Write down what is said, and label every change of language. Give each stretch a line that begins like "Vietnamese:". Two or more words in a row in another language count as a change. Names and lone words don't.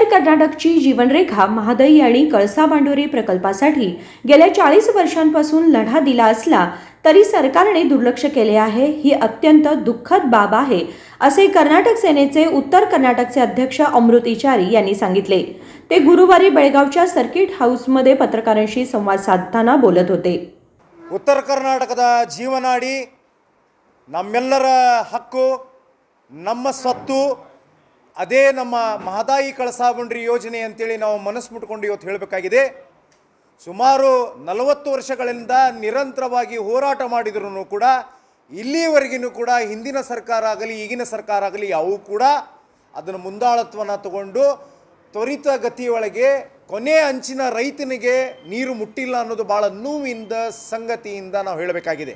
Marathi: कर्नाटकची जीवनरेखा महादई आणि कळसा बांडोरी प्रकल्पासाठी गेल्या 40 वर्षांपासून लढा दिला असला तरी सरकारने दुर्लक्ष केले आहे। ही अत्यंत दुःखद बाब आहे असे कर्नाटक सेनेचे उत्तर कर्नाटकचे अध्यक्ष अमृतिचारी यांनी सांगितले। ते गुरुवारी बेळगावच्या सर्किट हाऊसमध्ये पत्रकारांशी संवाद साधताना बोलत होते।
Kannada: उत्तर कर्नाटकದ ಜೀವನಾಡಿ ನಮ್ಮೆಲ್ಲರ ಹಕ್ಕು ನಮ್ಮ ಸ್ವತ್ತು ಅದೇ ನಮ್ಮ ಮಹದಾಯಿ ಕಳಸಾ ಬಂಡೂರಿ ಯೋಜನೆ ಅಂತೇಳಿ ನಾವು ಮನಸ್ಸು ಮುಟ್ಕೊಂಡು ಇವತ್ತು ಹೇಳಬೇಕಾಗಿದೆ। ಸುಮಾರು 40 ವರ್ಷಗಳಿಂದ ನಿರಂತರವಾಗಿ ಹೋರಾಟ ಮಾಡಿದರೂ ಕೂಡ ಇಲ್ಲಿವರೆಗೂ ಕೂಡ ಹಿಂದಿನ ಸರ್ಕಾರ ಆಗಲಿ ಈಗಿನ ಸರ್ಕಾರ ಆಗಲಿ ಅವು ಕೂಡ ಅದನ್ನು ಮುಂದಾಳತ್ವವನ್ನು ತಗೊಂಡು ತ್ವರಿತ ಗತಿಯೊಳಗೆ ಕೊನೆ ಅಂಚಿನ ರೈತನಿಗೆ ನೀರು ಮುಟ್ಟಿಲ್ಲ ಅನ್ನೋದು ಭಾಳ ನೋವಿನ ಸಂಗತಿಯಿಂದ ನಾವು ಹೇಳಬೇಕಾಗಿದೆ।